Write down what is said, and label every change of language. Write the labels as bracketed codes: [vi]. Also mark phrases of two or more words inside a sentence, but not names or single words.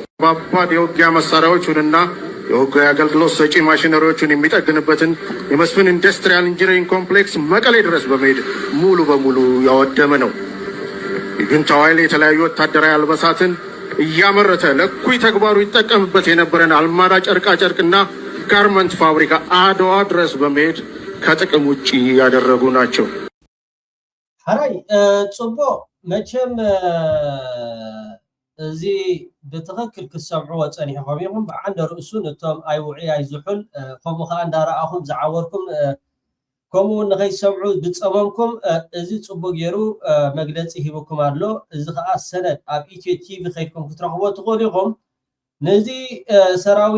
[am] ባባድ የውጊያ መሳሪያዎችንና የውጊያ አገልግሎት ሰጪ ማሽነሪዎችን የሚጠግንበትን የመስፍን ኢንዱስትሪያል ኢንጂነሪንግ ኮምፕሌክስ መቀሌ ድረስ በመሄድ ሙሉ በሙሉ ያወደመ ነው። የጁንታው ኃይል የተለያዩ ወታደራዊ አልባሳትን እያመረተ ለኩይ ተግባሩ ይጠቀምበት የነበረን አልማዳ ጨርቃጨርቅና ጋርመንት ፋብሪካ አድዋ ድረስ በመሄድ ከጥቅም ውጪ ያደረጉ ናቸው። [ti] ሐራይ ጽቦ መቼም እዚ ብትክክል ክሰምዑ ፀኒሕኩም ኢኹም ብዓንደ ርእሱ ነቶም ኣይውዒ ኣይዝሑል ከምኡ ከዓ እንዳረኣኹም ዝዓወርኩም ከምኡ ንኸይሰምዑ ዝፀመምኩም እዚ ፅቡቅ ገይሩ መግለፂ ሂብኩም ኣሎ እዚ ከዓ ሰነድ ኣብ ኢትዮ ቲቪ ከይድኩም ክትረኽቦ ትኽእሉ ኢኹም ነዚ ሰራዊት